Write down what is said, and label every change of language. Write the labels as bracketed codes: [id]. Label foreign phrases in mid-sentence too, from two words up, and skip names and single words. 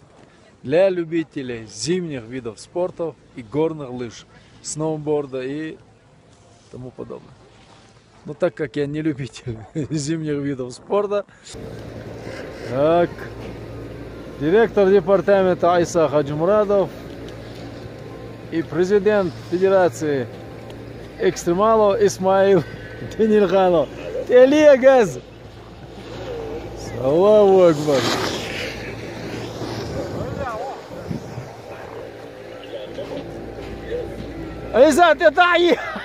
[ru] Для любителей зимних видов спорта и горных лыж, сноуборда и тому подобное. Но так как я не любитель зимних видов спорта, так, директор департамента Айса Хаджимурадов и президент Федерации экстремалов Исмаил Денирханов. [ar] Телегаз! الله أكبر! [ru] Айса, ты таи!